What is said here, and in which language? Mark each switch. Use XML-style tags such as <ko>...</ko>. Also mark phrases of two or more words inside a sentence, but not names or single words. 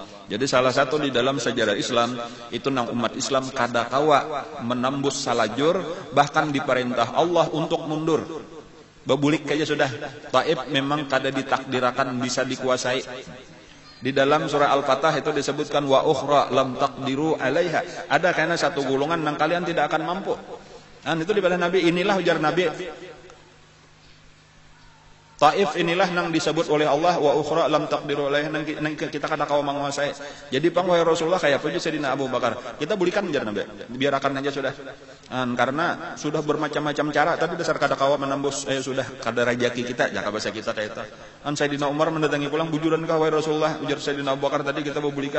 <bjn>Jadi salah satu di dalam sejarah Islam itu nang umat Islam kada kawa menembus salajur, bahkan diperintah Allah untuk mundur. Bebulik aja sudah. Taif memang kada ditakdirakan bisa dikuasai.</bjn> <id>Di dalam surah Al-Fatah itu disebutkan</id> <ar>وأخرى لم تقدروا عليها.</ar> <id>Ada karena satu golongan yang kalian tidak akan mampu. Dan itu dibalik Nabi, inilah ujar Nabi. Taif inilah yang disebut oleh Allah</id> <ar>وأخرى لم تقدروا عليها,</ar> <bjn>nang kita kada kawa menguasai. Jadi pang wahai Rasulullah kayak apa Sayyidina Abu Bakar. Kita bulikan ujar Nabi. Biarkan aja sudah. Karena sudah bermacam-macam cara, tapi dasar kada kawa menembus, sudah kada rajaki kita, jaka bahasa kita kayak itu. Sayyidina Umar mendatangi pulang, bujuran kah wahai Rasulullah, ujar Sayyidina Abu Bakar tadi kita bulikan.</bjn>